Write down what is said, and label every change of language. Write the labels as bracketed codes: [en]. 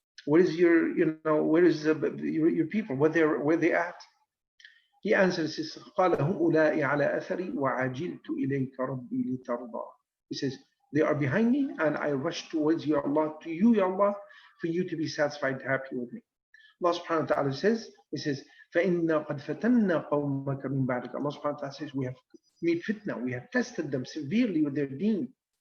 [en] What is your, where is your people? Where they at? He answers, says, [ar] قال هم أولئك على أثري وعجلت إليك ربي لترضى. [en] He says, they are behind me and I rush towards you, Allah, to you, Ya Allah, for you to be satisfied, happy with me. Allah subhanahu wa ta'ala says, He says, [ar] فَإِنَّا قَدْ فَتَنَّا قَوْمَكَ مِنْ بَعْدِكَ. [en] Allah subhanahu wa ta'ala says, we have made fitna, we have tested them severely with their deen.